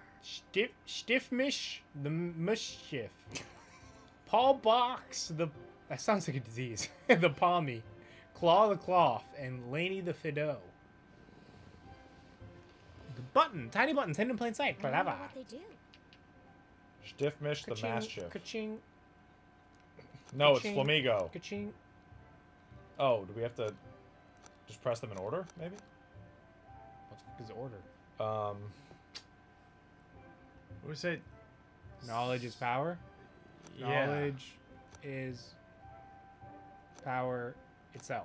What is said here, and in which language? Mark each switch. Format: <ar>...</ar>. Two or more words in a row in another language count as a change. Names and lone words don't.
<en>Stiffmish, the Mischief, Paul Box, the that sounds like a disease. The Palmy, Claw the Cloth, and Laney the Fido. The button, tiny buttons hidden in plain sight. I wonder what they do. Stiffmish the Ka-ching, Mastiff. ka-ching, No, it's ka-ching, Flamigo. ka-ching. Oh, do we have to just press them in order, maybe? What the fuck is order? What do we say? Knowledge is power. Yeah. Knowledge is power itself.</en>